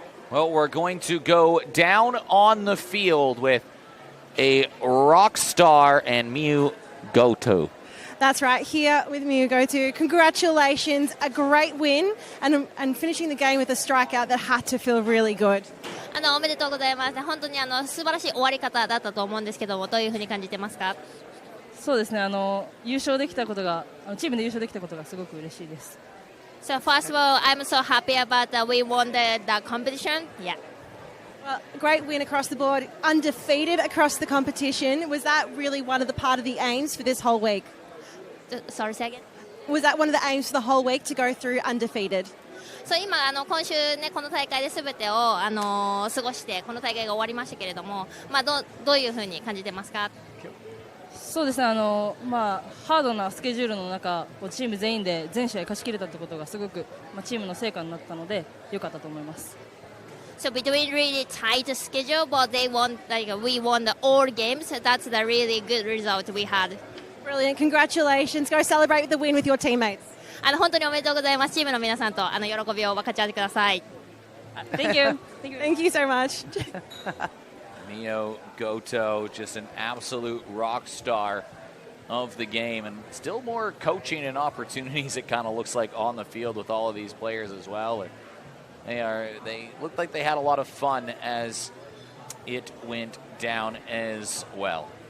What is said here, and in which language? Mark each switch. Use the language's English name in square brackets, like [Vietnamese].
[English] Well, we're going to go down on the field with a rock star and Miyu Goto. That's right, here with Miyu Goto. Congratulations, a great win, and finishing the game with a strikeout that had to feel really good. [Japanese] おめでとうございます。本当に素晴らしい終わり方だったと思うんですけども、どういうふうに感じてますか？そうですね。優勝できたことが、チームで優勝できたことがすごく嬉しいです。 [English] So first of all, I'm so happy about that we won the competition. Yeah. Well, great win across the board, undefeated across the competition. Was that really one of the part of the aims for this whole week? Sorry, say again? Was that one of the aims for the whole week to go through undefeated? [Japanese] そう今今週ねこの大会で全てを過ごしてこの大会が終わりましたけれども、どういうふうに感じてますか？そうですね、ハードなスケジュールの中チーム全員で全試合勝ち切れたってことがすごく、チームの成果になったので良かったと思います。 [English] So between really tight schedule, but we won the all games. That's the really good result we had. Brilliant! Congratulations! Go celebrate the win with your teammates. [Japanese] 本当におめでとうございます。チームの皆さんと喜びを分かち合ってください。 [English] Thank you. Thank you so much. Mio Goto, just an absolute rock star of the game, and still more coaching and opportunities it kind of looks like on the field with all of these players as well. They looked like they had a lot of fun as it went down as well.